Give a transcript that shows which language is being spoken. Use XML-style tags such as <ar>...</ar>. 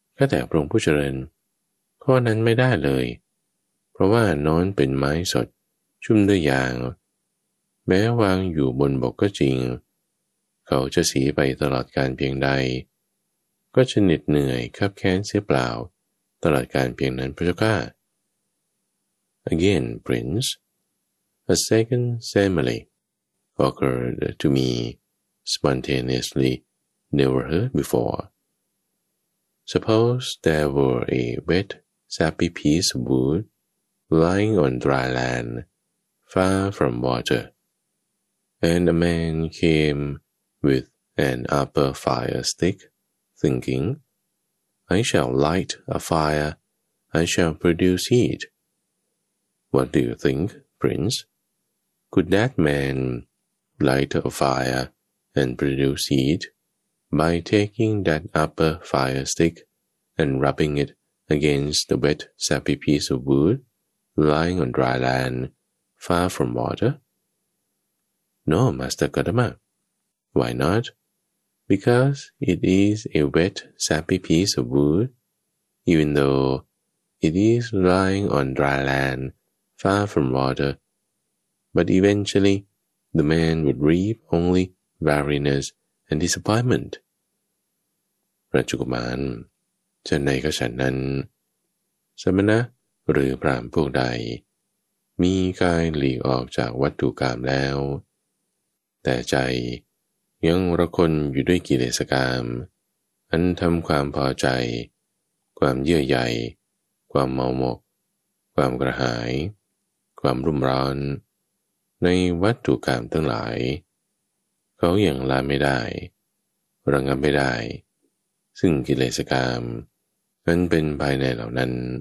<th>แต่พระองค์ผู้เจริญข้อนั้นไม่ได้เลยเพราะว่านอนเป็นไม้สดชุ่มด้วยยางแม้วางอยู่บนบกก็จริงเขาจะสีไปตลอดการเพียงใดก็จะเหน็ดเหนื่อยคับแค้นเสียเปล่าตลอดการเพียงนั้นพระเจ้าข้า</th> <en>Again, Prince, a second simile occurred to me spontaneously, never heard before. Suppose there were a wet, sappy piece of wood lying on dry land, far from water, and a man came with an upper fire stick, thinking,I shall light a fire, I shall produce heat. What do you think, Prince? Could that man light a fire and produce heat by taking that upper fire stick and rubbing it against the wet, sappy piece of wood lying on dry land, far from water? No, Master Gotama. Why not? Because it is a wet, sappy piece of wood, even though it is lying on dry land, far from water, but eventually the man would reap only weariness and disappointment.</en> <th>ราชกุมารฉันใดก็ฉันนั้นสมณะหรือพราหมณ์พวกใดมีกายหลีกออกจากวัตถุกามแล้ว แต่ใจยังระคนอยู่ด้วยกิเลสกามอันทำความพอใจความเยื่อใยความเมาหมกความกระหายความรุ่มร้อนในวัตถุกามทั้งหลายเขาอย่างลาไม่ได้ระงับไม่ได้ซึ่งกิเลสกามนั้นเป็นภายในเหล่านั้น</th>